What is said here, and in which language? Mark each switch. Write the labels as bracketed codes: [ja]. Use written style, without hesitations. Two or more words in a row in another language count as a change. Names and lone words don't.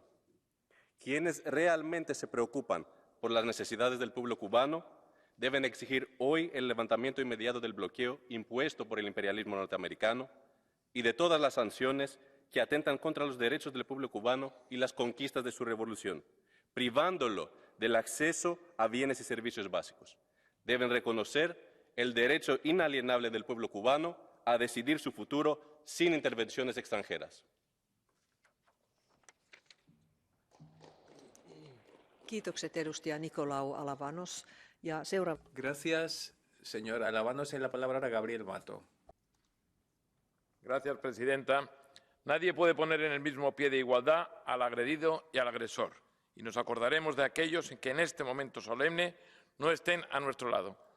[es] Quienes realmente se preocupan por las necesidades del pueblo cubano deben exigir hoy el levantamiento inmediato del bloqueo impuesto por el imperialismo norteamericano y de todas las sanciones que atentan contra los derechos del pueblo cubano y las conquistas de su revolución, privándolo del acceso a bienes y servicios básicos. Deben reconocer el derecho inalienable del pueblo cubano a decidir su futuro sin intervenciones extranjeras. [fi] Kiitokset edustaja Nicolau Alavanos. Ja [es] Gracias, señor Alavanos. En la palabra ahora Gabriel Mato. Gracias, presidenta. Nadie puede poner en el mismo pie de igualdad al agredido y al agresor. Y nos acordaremos de aquellos que en este momento solemne no estén a nuestro lado.